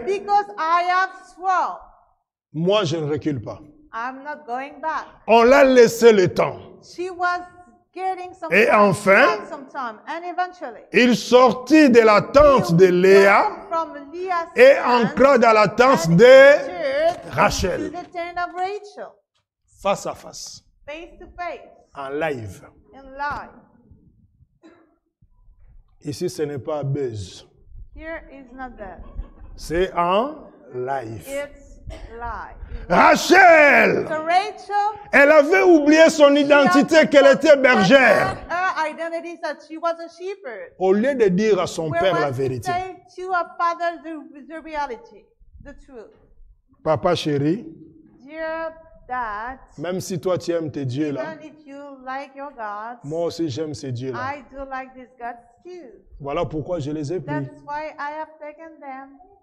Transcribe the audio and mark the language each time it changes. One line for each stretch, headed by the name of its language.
English: But because I have sworn,
French: moi je ne recule pas.
English: I'm not going back.
French: On l'a laissé le temps.
English: She was getting some
French: Et
English: time,
French: enfin,
English: she had some time, and eventually,
French: Il sortit de la tente de Léa
English: went from Leah's
French: et
English: tent
French: entra dans la tente
English: and
French: de
English: entered
French: Rachel.
English: into the tent of Rachel,
French: Face à face,
English: face to face,
French: en live.
English: in life.
French: Ici, ce n'est pas buzz.
English: Here is not that.
French: C'est en live.
English: It's live.
French: Rachel,
English: So Rachel,
French: elle avait oublié son identité qu'elle était bergère.
English: her identity that she was a shepherd.
French: Au lieu de dire à son père la
English: Whereas to
French: vérité.
English: say to her father the reality, the truth.
French: Papa chéri,
English: Dear Dad,
French: même si toi tu aimes tes dieux là,
English: even if you like your gods,
French: moi aussi j'aime ces dieux là.
English: I do like these gods too.
French: Voilà pourquoi je les ai pris.
English: That's why I have taken them.